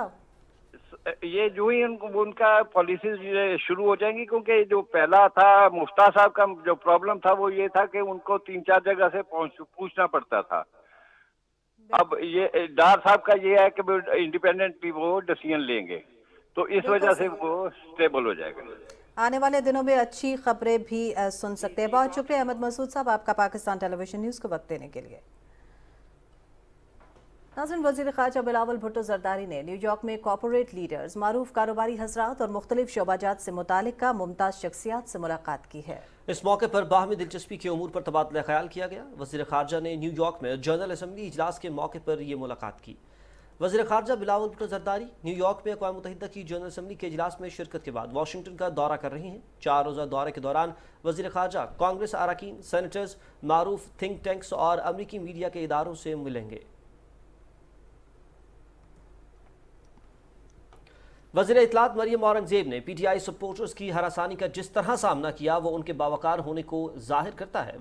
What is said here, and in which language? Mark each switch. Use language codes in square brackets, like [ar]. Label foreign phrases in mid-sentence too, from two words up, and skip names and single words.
[ur] یہ جو ہی ان کا پالیسیز شروع ہو جائیں گی، کیونکہ جو پہلا تھا مفتاح صاحب کا جو پرابلم تھا وہ یہ تھا کہ ان کو 3-4 جگہ سے پوچھنا پڑتا تھا. اب یہ ڈار صاحب کا یہ ہے کہ انڈیپینڈنٹلی وہ ڈسیژن لیں گے، تو اس وجہ سے وہ اسٹیبل ہو جائے گا. آنے والے دنوں میں اچھی خبریں بھی سن سکتے ہیں. بہت شکریہ احمد مسعود صاحب آپ کا پاکستان ٹیلی وژن نیوز کو وقت دینے کے لیے. ناظرین، وزیر خارجہ بلاول بھٹو زرداری نے نیویارک میں [en] corporate leaders, [ur] معروف کاروباری حضرات اور مختلف شعبہ جات سے متعلقہ ممتاز شخصیات سے ملاقات کی ہے. اس موقع پر باہمی دلچسپی کے امور پر تبادلہ خیال کیا گیا. وزیر خارجہ نے نیویارک میں [en] General Assembly [ur] اجلاس کے موقع پر یہ ملاقات کی. وزیر خارجہ بلاول بھٹو زرداری نیویارک میں اقوام متحدہ کی [en] General Assembly [ur] کے اجلاس میں شرکت کے بعد واشنگٹن کا دورہ کر رہی ہیں. 4 روزہ دورے کے دوران وزیر خارجہ کانگریس ارکان، سینیٹرز، معروف [en] think tanks [ur] اور امریکی میڈیا کے اداروں سے ملیں گے. وزیر اطلاعات مریم اورنگزیب نے PTI سپورٹرز کی ہراسانی کا جس طرح سامنا کیا وہ ان کے باوقار ہونے کو ظاہر کرتا ہے.